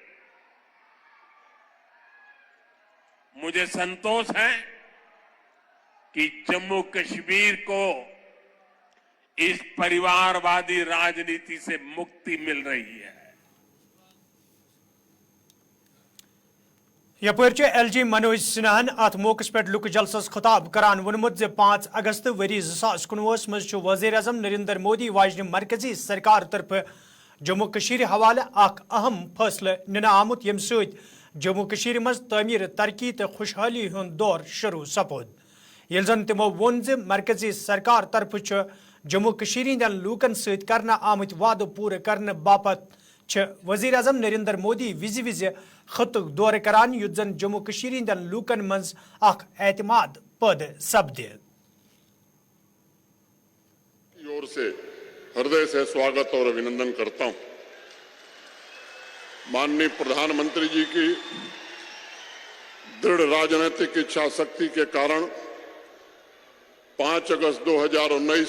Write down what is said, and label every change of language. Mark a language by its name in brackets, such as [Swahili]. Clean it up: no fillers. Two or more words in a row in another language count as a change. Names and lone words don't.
[Hindi] मुझे संतोष है कि जम्मू कश्मीर को इस परिवारवादी राजनीति से मुक्ति मिल रही है। [Kashmiri] यपरचे LG मनोज सिन्हान अत मौके पे लुक जलसस खिताब करान वोनमुत जे 5 अगस्त वरी 2019 मज वज़ीर आज़म नरेंद्र मोदी वाजन मरकजी सरकार तरफ जम्मू कश्मीर हवाले अख अहम फैसले निना आमुत यम सत जम्मू कश्मीर मज तमीर तरक्की तो खुशहाली हुंद दौर शुरू सपोद। येल जन तिमो वोन जे मरकजी सरकार तरफ जम्मू कश्मीर हंदन लूकन सत करना आमुत वादो पूरे करने बापत वज़ीर आज़म नरेंद्र मोदी विजि विजि खतुक दौरे करान युत जन जम्मू कश्मीर हंदन लूकन मज अख एतमाद पैदा सपदे। [Hindi] ओर से हृदय से स्वागत और अभिनंदन करता हूं। माननीय प्रधानमंत्री जी की दृढ़ राजनीतिक इच्छा शक्ति के कारण 5 अगस्त 2019